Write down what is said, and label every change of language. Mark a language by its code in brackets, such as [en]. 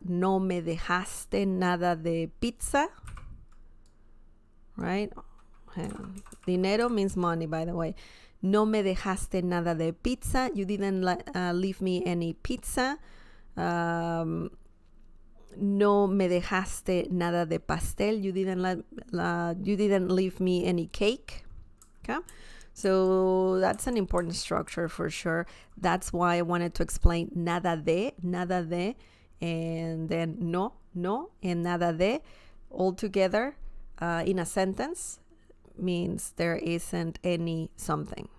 [es] No me dejaste nada de pizza. [en] Right? Dinero means money, by the way. [es] No me dejaste nada de pizza. [en] You didn't leave me any pizza. [es] No me dejaste nada de pastel. [en] You didn't leave me any cake. Okay, so that's an important structure for sure. That's why I wanted to explain nada de, and then no, and nada de all together in a sentence means there isn't any something.